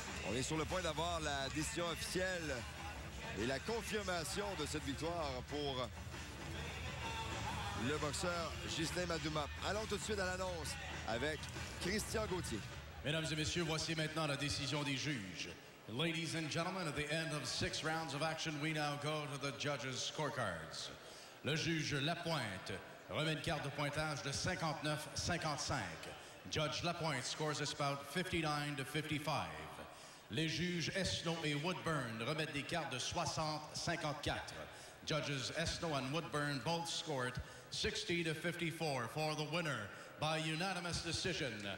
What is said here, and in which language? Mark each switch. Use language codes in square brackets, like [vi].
[fr] On est sur le point d'avoir la décision officielle et la confirmation de cette victoire pour le boxeur Ghislain Madouma. Allons tout de suite à l'annonce avec Christian Gauthier. Mesdames et messieurs, voici maintenant la décision des juges. [en] Ladies and gentlemen, at the end of 6 rounds of action, we now go to the judges' scorecards. [fr] Le juge Lapointe remet une carte de pointage de 59-55. [en] Judge Lapointe scores this bout 59-55. [fr] Les juges Esno et Woodburn remettent des cartes de 60-54. [en] Judges Esno and Woodburn both scored 60-54 for the winner by unanimous decision.